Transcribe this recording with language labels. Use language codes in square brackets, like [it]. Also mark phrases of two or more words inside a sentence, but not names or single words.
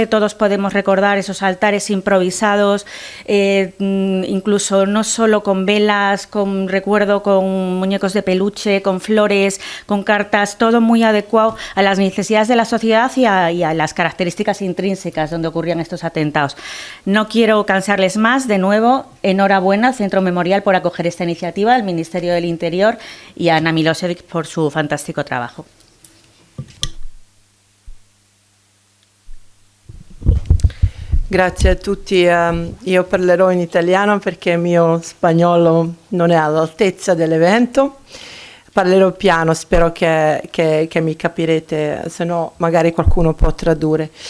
[es] Todos podemos recordar esos altares improvisados, incluso no solo con velas, con muñecos de peluche, con flores, con cartas, todo muy adecuado a las necesidades de la sociedad y a las características intrínsecas donde ocurrían estos atentados. No quiero cansarles más. De nuevo, enhorabuena al Centro Memorial por acoger esta iniciativa, al Ministerio del Interior y a Ana Milosevic por su fantástico trabajo. [it] Grazie a tutti, io parlerò in italiano perché il mio spagnolo non è all'altezza dell'evento. Parlerò piano, spero che mi capirete, se no magari qualcuno può tradurre.